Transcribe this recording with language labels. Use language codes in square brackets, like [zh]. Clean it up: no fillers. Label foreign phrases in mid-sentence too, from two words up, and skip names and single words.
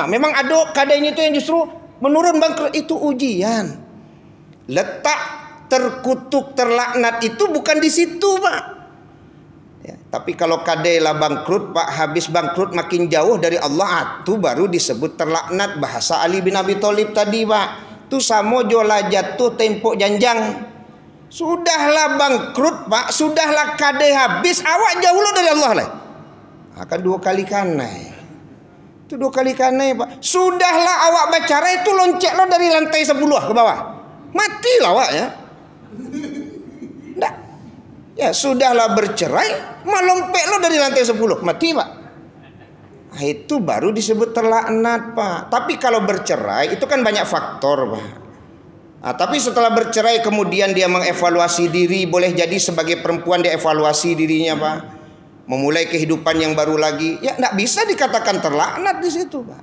[id] Memang ada kedainya itu yang justru menurun bangkrut, itu ujian. Letak terkutuk terlaknat itu bukan di situ Pak. Ya. Tapi [min] kalau kadai lah bangkrut [id] Pak, habis bangkrut makin jauh dari Allah, itu baru disebut terlaknat. Bahasa Ali bin Abi Thalib tadi Pak, [min] tu samo jola jatuh tempok janjang. Sudahlah bangkrut Pak, sudahlah kadai habis, awak jauh lo dari Allah lah. Akan 2 kali kanai. Itu 2 kali kanai Pak. Sudahlah awak bercerai, itu loncek lo dari lantai 10 ke bawah. Matilah awak ya. [id] Nggak. [min] Ya sudahlah bercerai, melompek lo dari lantai 10, mati Pak. [id] Nah, itu baru disebut terlaknat Pak. Tapi kalau bercerai itu kan banyak faktor Pak. Nah, tapi setelah bercerai kemudian dia mengevaluasi diri, boleh jadi sebagai perempuan dia evaluasi dirinya Pak, memulai kehidupan yang baru lagi, ya nggak bisa dikatakan terlaknat di situ Pak.